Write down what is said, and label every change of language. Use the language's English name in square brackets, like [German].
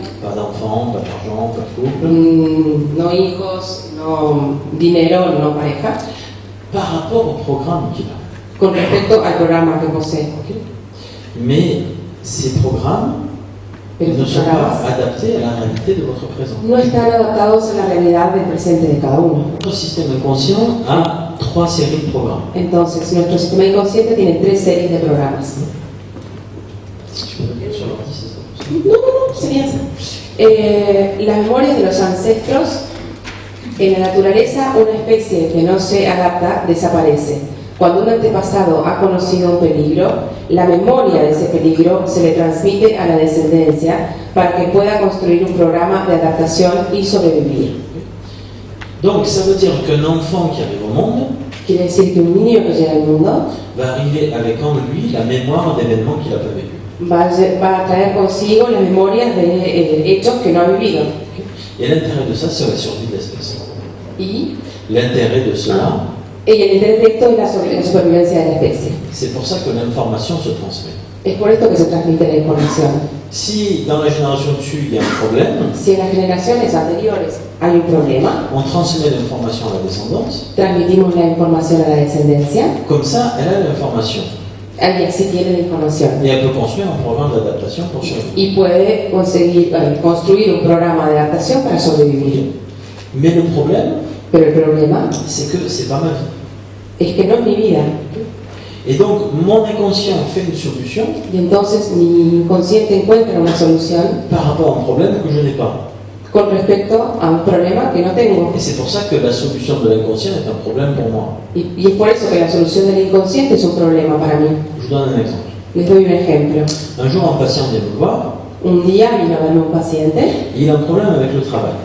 [French] Pas d'enfant, pas d'argent, pas de couple. [Spanish] No hijos, no dinero, no pareja, [French] Par rapport au programme qu'il a. [Spanish] con respecto al programa que posee. [French] Ok. Mais ces programmes [Spanish] Pero [French] ne [Spanish] sus [French] sont pas [Spanish] programas [French] adaptés à la réalité de votre présent. [Spanish] no están adaptados a la realidad del presente de cada uno. [French] Notre système inconscient a 3 séries de programmes. [Spanish] Entonces, nuestro sistema inconsciente tiene 3 series de programas. [French] Je peux le dire sur l'ordi, c'est ça possible. [Spanish] No, sería así. Las memorias de los ancestros. En la naturaleza, una especie que no se adapta desaparece. Cuando un antepasado ha conocido un peligro, la memoria de ese peligro se le transmite a la descendencia para que pueda construir un programa de adaptación y sobrevivir. [French] Donc ça veut dire qu'un enfant qui arrive au monde [Spanish] Quiere decir que un niño que llega al mundo [French] va arriver avec en lui la mémoire d'événements qu'il n'a pas vécu. [Spanish] va a traer consigo las memorias de hechos que no ha vivido. [French] Et l'intérêt de ça, c'est la survie de l'espèce. [Spanish] Y [French] L'intérêt de cela, [Spanish] el interés de esto es la supervivencia de la especie. [French] c'est pour ça que l'information se transmet. [Spanish] Es por esto que se transmite la información. [French] Si dans la génération dessus, il y a un problème, [Spanish] Si en las generaciones anteriores hay un problema, [French] on transmet l'information à la descendance, [Spanish] transmitimos la información a la descendencia, [French] comme ça, elle a l'information. [Spanish] alguien sí tiene la información [French] Et elle peut construire un programme d'adaptation pour survivre. [Spanish] y puede construir un programa de adaptación para sobrevivir. [French] Mais le problème, [Spanish] Pero el problema [French] c'est que c'est pas ma vie. [Spanish] es que no es mi vida. [French] Et donc, mon inconscient fait une solution [Spanish] Y entonces mi inconsciente encuentra una solución [French] par rapport à un problème que je n'ai pas. [Spanish] con respecto a un problema que no tengo. [French] Et c'est pour ça que la solution de l'inconscient est un problème pour moi. [Spanish] Y es por eso que la solución del inconsciente es un problema para mí. [French] Je vous donne un exemple. [Spanish] Les doy un ejemplo. [French] Un jour, un patient vient me voir, [Spanish] Un día vino a verme un paciente [French] et il a un problème avec le travail.